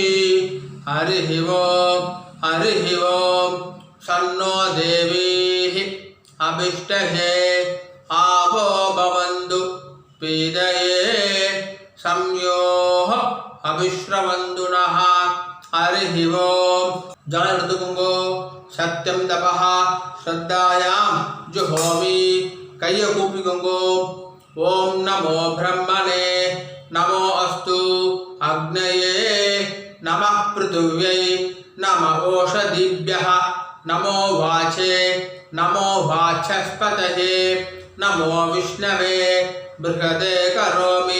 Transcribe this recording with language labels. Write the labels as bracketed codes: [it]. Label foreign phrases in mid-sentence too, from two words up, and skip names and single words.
[sa] हरिः ओम. हरिः ओम. सन्नो देवीः अभिष्टहे आवो भवन्तु पीदये संयोः अभिश्रवन्तु नः. हरिः ॐ. [ta] ஜலம் எடுத்துக்கோங்கோ. [sa] सत्यं तपः श्रद्धायां जुहोमि. [ta] கையை கூப்பிக்கோங்கோ. [sa] ॐ नमो ब्रह्मणे नमो अस्तु अग्नये नमः पृथिव्यै नम ओषधीभ्यः नमो वाचे नमो वाचस्पतये नमो विष्णवे बृहते करोमि.